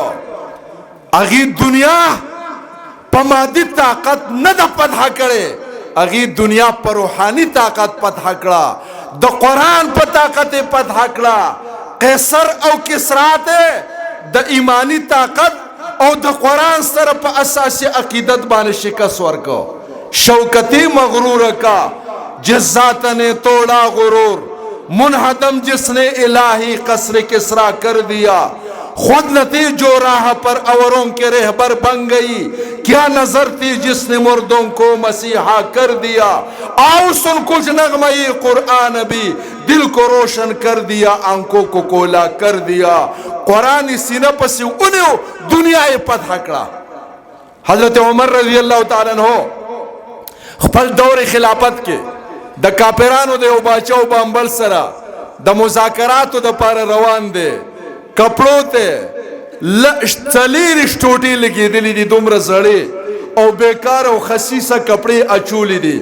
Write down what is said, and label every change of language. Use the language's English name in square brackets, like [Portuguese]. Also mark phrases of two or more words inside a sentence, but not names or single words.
[Pashto] هغوی دنیا په مادي طاقت نه ده فتح کړې، هغوی دنیا په روحاني طاقت فتح کړه، د قرآن په طاقت فتح کړه. قیصر او کسرا ته د ایمانی طاقت او د قرآن سره په اساسی عقیدت باندې شکست ورکو. [Urdu] شوکتی مغرور کا جس ذات نے توڑا غرور، منہدم جس نے الہی قصر کسرا کر دیا، خود نہ تھی جو راہ پر اوروں کے رہبر بن گئی، کیا نظر تھی جس نے مردوں کو مسیحا کر دیا. آؤ سن کچھ نغمئی قرآن بھی دل کو روشن کر دیا، آنکھوں کو کولا کر دیا. [Pashto] قرآن سینہ پسی انہوں دنیا فتح کړه. حضرت عمر [Arabic] رضی اللہ تعالیٰ عنہ [Pashto] خپل دور خلافت کې د کاپیرانو د یو باچا او بامبل سره د مذاکراتو د پاره روان دی. کپړو ته څلېرویشت ټوټې لګېدلې دي، دومره زړې او بیکار او خسیسه کپړې اچولې دي.